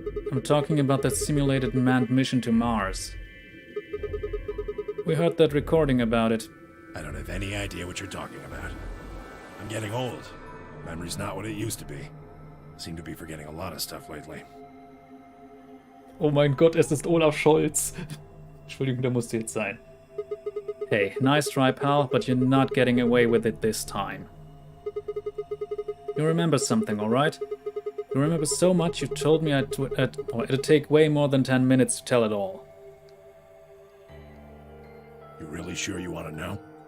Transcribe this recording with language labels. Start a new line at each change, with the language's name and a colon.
English: I'm talking about that simulated manned mission to Mars. We heard that recording about it. I don't have any idea what you're talking about. I'm getting old. Memory's not what it used to be. Seem to be forgetting a lot of stuff lately.
German: Oh mein Gott, es ist Olaf Scholz. Entschuldigung, da musste jetzt sein.
English: Hey, nice try, pal, but you're not getting away with it this time. You remember something, alright? You remember so much you told me it'd take way more than 10 minutes to tell it all. You really sure you want to know?